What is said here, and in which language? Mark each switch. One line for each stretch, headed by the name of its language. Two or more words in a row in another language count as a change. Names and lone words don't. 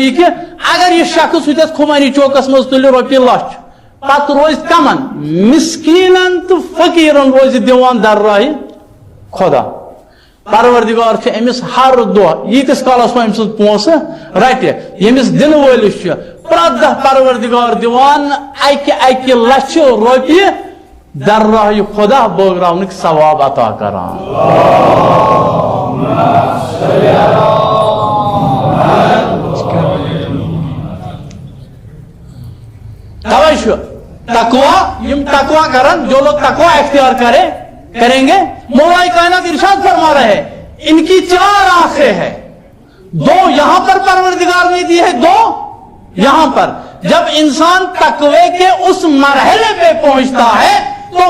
Kashmiri: یہِ کہِ اگر یہِ شخص ہُتٮ۪تھ خُمانی چوکس منٛز تُلہِ رۄپیہِ لچھ پتہٕ روزِ کمن مسکیٖنن تہٕ فقیٖرن روزِ دِوان درراہہِ خدا پروردگار چھُ أمِس ہر دۄہ ییٖتِس کالس وۄنۍ أمۍ سٕنٛز پونٛسہٕ رٹہِ ییٚمِس دِنہٕ وٲلِس چھُ پرٛٮ۪تھ دۄہ پروردگار دِوان 1 لچھ رۄپیہِ درراہہِ خدا بٲگراونٕکۍ ثواب عطا کران توے چھُ تقوا یم تقوا کرن
Urdu: جو لوگ تقوا اختیار کریں گے مولا کائنات ارشاد فرما رہے ان کی 4 آنکھیں ہیں 2 یہاں پر پروردگار نے دی ہے 2 یہاں پر جب انسان تقوی کے اس مرحلے پہ پہنچتا ہے تو